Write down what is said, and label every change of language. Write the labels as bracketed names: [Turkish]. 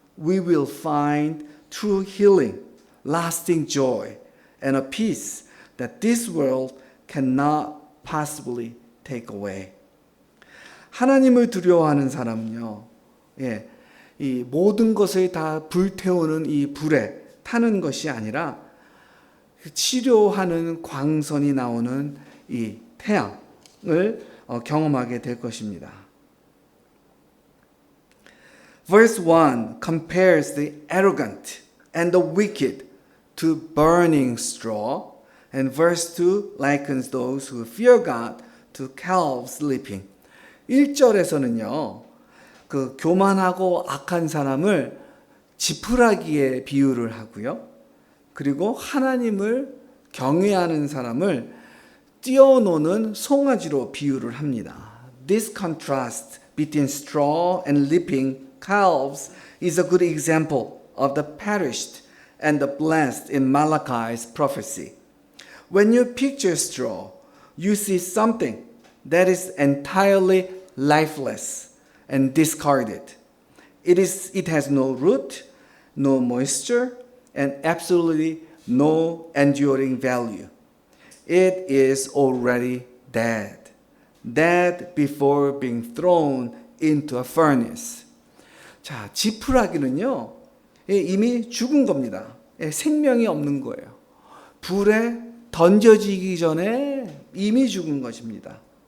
[English] We will find true healing, lasting joy, and a peace that this world cannot possibly take away. [Korean] 하나님을 두려워하는 사람은요, 이 모든 것을 다 불태우는 이 불에 타는 것이 아니라 치료하는 광선이 나오는 이 태양을 경험하게 될 것입니다. [English] Verse 1 compares the arrogant and the wicked to burning straw, and verse 2 likens those who fear God to calves leaping. [Korean] 1절에서는요, 그 교만하고 악한 사람을 지푸라기에 비유를 하고요. 그리고 하나님을 경외하는 사람을 뛰어노는 송아지로 비유를 합니다. [English] This contrast between straw and leaping calves is a good example of the perished and the blessed in Malachi's prophecy. When you picture straw, you see something that is entirely lifeless and discarded. It has no root, no moisture, and absolutely no enduring value. It is already dead. Dead before being thrown into a furnace. [Korean] 자, 지푸라기는요, 이미 죽은 겁니다. 생명이 없는 거예요. 불에 던져지기 전에 이미 죽은 것입니다.